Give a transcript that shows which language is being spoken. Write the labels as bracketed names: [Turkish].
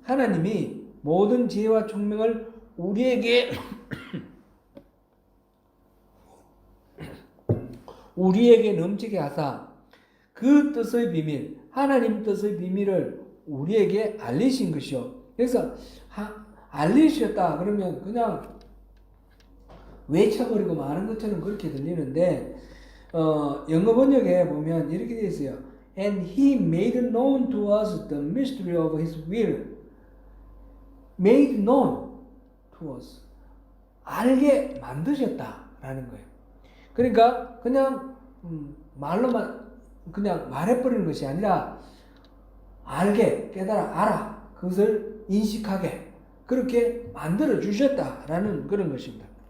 [Korean] 하나님이 모든 지혜와 총명을 우리에게 넘치게 하사 그 뜻의 비밀, 하나님 뜻의 비밀을 우리에게 알리신 것이요. 그래서 알리셨다 그러면 그냥 외쳐버리고 마는 것처럼 그렇게 들리는데 영어 번역에 보면 이렇게 되어 있어요. [English] And he made known to us the mystery of his will. Made known to us. [Korean] 알게 만드셨다라는 거예요. 그러니까 그냥 말로만 그냥 말해버리는 것이 아니라 알게, 깨달아, 알아. 그것을 인식하게 그렇게 만들어 주셨다라는 그런 것입니다.